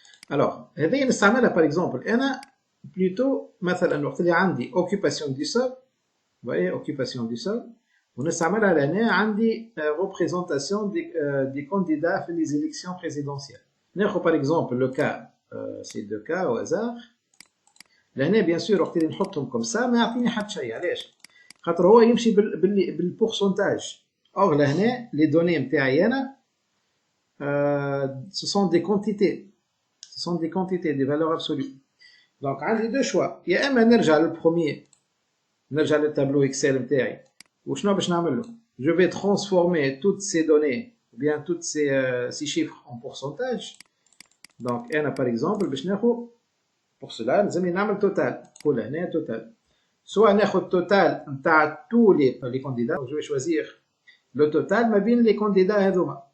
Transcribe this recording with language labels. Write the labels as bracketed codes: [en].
[ar] Alors, هذايا نستعملها par exemple أنا plutôt مثلا وقت اللي عندي [fr] occupation du sol. Vous voyez, occupation du sol. [ar] ونستعملها لهنا عندي [fr] représentation des candidats في les élections présidentielles. ناخذ par exemple le cas, c'est deux cas au hasard. [ar] لهنا bien sûr وقت اللي نحطهم comme ça ما يعطيني حتى شيء. علاش؟ خاطر هو يمشي بالبورسنتاج. [fr] or لهنا les données [ar] نتاعي انا [fr] ce sont des quantités. Ce sont des quantités, des valeurs absolues. Donc عندي deux choix. [ar] يا اما نرجع للبروميير نرجع للتابلو اكسل نتاعي وشنو باش نعمل له؟ [fr] je vais transformer toutes ces données ou bien toutes ces chiffres en pourcentage. [ar] donc انا par exemple باش ناخذ [fr] pour cela [ar] لازم نعمل توتال. نقول هنا توتال soit ناخذ توتال نتاع [fr] tous les candidats. je vais choisir le total [ar] ما بين [fr] les candidats هذوما.